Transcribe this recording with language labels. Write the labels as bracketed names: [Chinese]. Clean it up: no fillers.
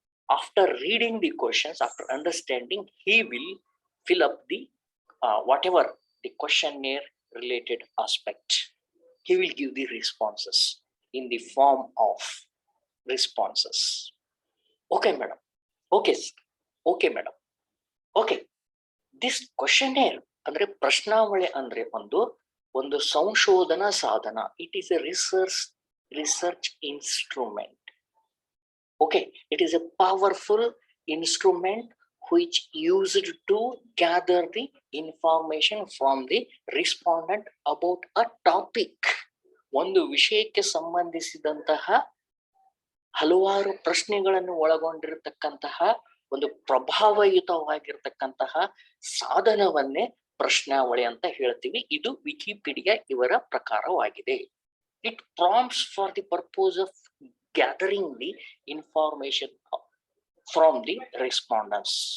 [English] After reading the questions, after understanding, he will fill up the whatever the questionnaire related aspect. He will give the responses in the form of responses. Okay, madam. Okay, madam. Okay. This questionnaire [Kannada] ಅಂದ್ರೆ ಪ್ರಶ್ನಾವಳಿ ಅಂದ್ರೆ ಒಂದು ಸಂಶೋಧನಾ ಸಾಧನ. [English] It is a research instrument. Okay, it is a powerful instrument which used to gather the information from the respondent about a topic. [Kannada] ಒಂದು ವಿಷಯಕ್ಕೆ ಸಂಬಂಧಿಸಿದಂತಹ ಹಲವಾರು ಪ್ರಶ್ನೆಗಳನ್ನು ಒಳಗೊಂಡಿರತಕ್ಕಂತಹ ಒಂದು ಪ್ರಭಾವಯುತವಾಗಿರ್ತಕ್ಕಂತಹ ಸಾಧನವನ್ನೇ ಪ್ರಶ್ನಾವಳಿ ಅಂತ ಹೇಳ್ತೀವಿ. ಇದು ವಿಕಿಪೀಡಿಯಾ ಇವರ ಪ್ರಕಾರವಾಗಿದೆ. [English] It prompts for the purpose of gathering the information from the respondents.